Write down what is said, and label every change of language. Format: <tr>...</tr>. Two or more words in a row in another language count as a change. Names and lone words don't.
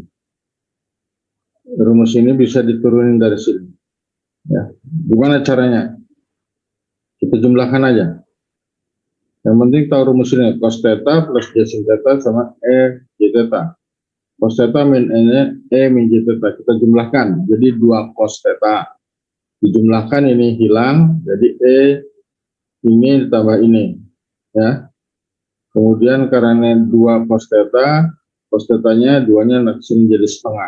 <id>Rumus ini bisa diturunin dari sini. Ya, gimana caranya? Kita jumlahkan aja. Yang penting tahu rumus ini, cos theta plus j sin theta sama E j theta. Cos theta min E min j theta. Kita jumlahkan, jadi 2 cos theta. Dijumlahkan ini hilang, jadi E ini ditambah ini. Ya. Kemudian karena 2 cos theta-nya 2-nya langsung jadi setengah.</id>